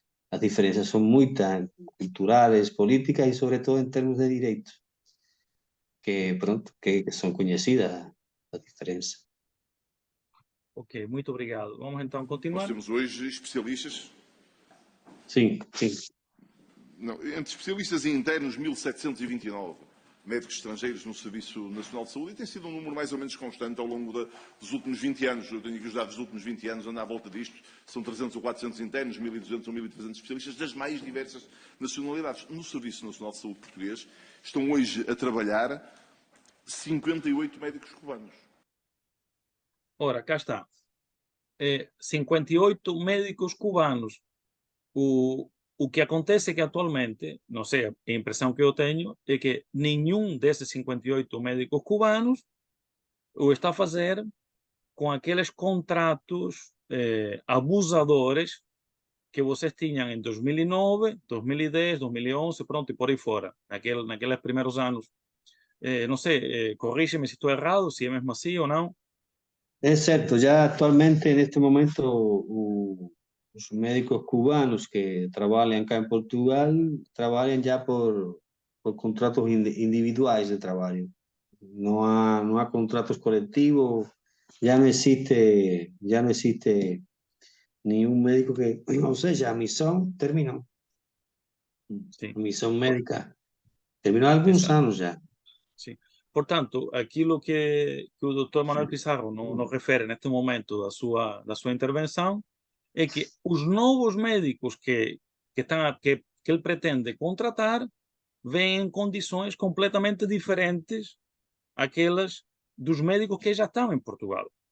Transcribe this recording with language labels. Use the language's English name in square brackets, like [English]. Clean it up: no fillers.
[Spanish] Las diferencias son muy tan culturales, políticas y sobre todo en términos de derechos, que pronto, que son conocidas las diferencias. [Portuguese] Ok, muito obrigado. Vamos então Nós continuar. temos hoje especialistas. Sim, sim. Não, entre especialistas e internos, 1729 médicos estrangeiros no Serviço Nacional de Saúde, e tem sido um número mais ou menos constante ao longo dos últimos 20 anos. Eu tenho aqui os dados dos últimos 20 anos, anda à volta disto. São 300 ou 400 internos, 1.200 ou 1.300 especialistas das mais diversas nacionalidades. No Serviço Nacional de Saúde português estão hoje a trabalhar 58 médicos cubanos. Ora, cá está. 58 médicos cubanos. O que acontece é que atualmente, não sei, a impressão que eu tenho é que nenhum desses 58 médicos cubanos o está a fazer com aqueles contratos abusadores que vocês tinham em 2009, 2010, 2011, pronto, e por aí fora, naqueles primeiros anos. Não sei, corrígeme se estou errado, se é mesmo assim ou não. [Spanish] Es cierto, ya actualmente en este momento los médicos cubanos que trabajan acá en Portugal trabajan ya por contratos individuales de trabajo. No hay contratos colectivos, ya no existe ni un médico que, o sea, ya misión terminó, [Portuguese] Sim, [Spanish] misión médica terminó hace algunos [Portuguese] exato. [Spanish] años ya. [Portuguese] Sim. Portanto, aquilo que o Dr. Manuel Pizarro nos refere neste momento da sua intervenção é que os novos médicos que ele pretende contratar vêm em condições completamente diferentes àquelas dos médicos que já estão em Portugal.